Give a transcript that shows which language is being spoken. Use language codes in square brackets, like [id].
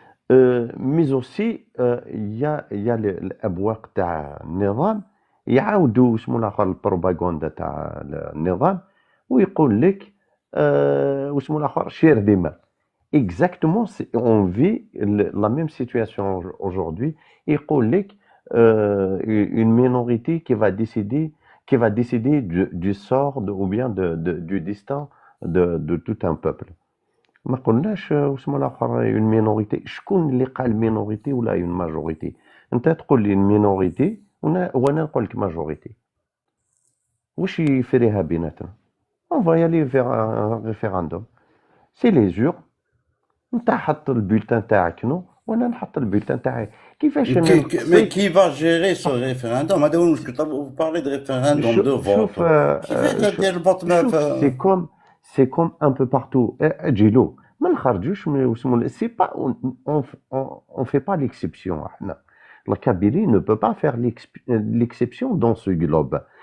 [fr] Mais aussi, il y a [ar] الأبواق تاع النظام يعاودوا اسمه الآخر البروباغندا تاع النظام ويقول لك واسمه الآخر شير دماء. [fr] Exactement, on vit la même situation aujourd'hui. [ar] يقول لك [fr] une minorité qui va décider du sort ou bien du destin de tout un peuple. [ar] ما قلناش واسمه الاخر [fr] une minorité. [ar] شكون اللي قال minorité ولا [fr] une majorité؟ [ar] انت تقول لي minorité وانا نقول لك majorité. واش يفريها بيناتنا؟ [fr] on va y aller vers un référendum. c'est les urnes. [ar] انت حط البولتان تاعك نو وانا نحط البولتان تاعي. كيفاش [fr] mais qui va gérer ce référendum [ar] هذا هو المشكل. [fr] vous parlez de référendum de vote [ar] كيفاش دير الفوت [fr] c'est comme un peu partout. [ar] اجيلو ما نخرجوش اسمه سي با [fr] on fait pas l'exception [ar] احنا. [fr] La Kabylie ne peut pas faire l'exception dans ce globe.